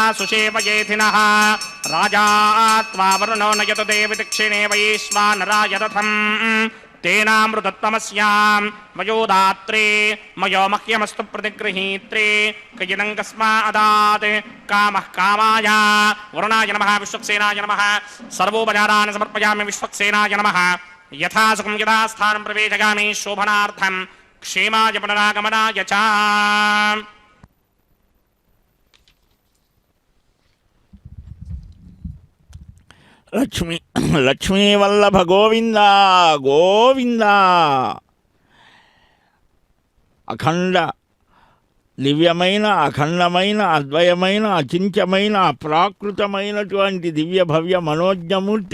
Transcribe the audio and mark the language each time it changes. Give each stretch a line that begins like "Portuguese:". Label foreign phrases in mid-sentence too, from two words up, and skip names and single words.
Sanskrit: सुषेवयेथिनः राजा त्वा वरुणो नयतु देवि दक्षिणे वैश्वानराय रथम् तेनामृतत्वमस्यां वयोदात्रे मयो मह्यमस्तु प्रतिगृहीत्रे कयिनं कस्मादात् कामः कामाय वरुणाय नमः विश्वक्सेनाय नमः सर्वोपचारान् समर्पयामि विश्वक्सेनाय नमः यथा सुखं यथा स्थानं प्रवेशयामि शोभनार्थं क्षेमाय पुनरागमनाय च
Telugu: లక్ష్మీ వల్లభ గోవింద గోవింద. అఖండ దివ్యమైన అఖండమైన అద్వయమైన అచింత్యమైన అప్రాకృతమైనటువంటి దివ్య భవ్య మనోజ్ఞమూర్తి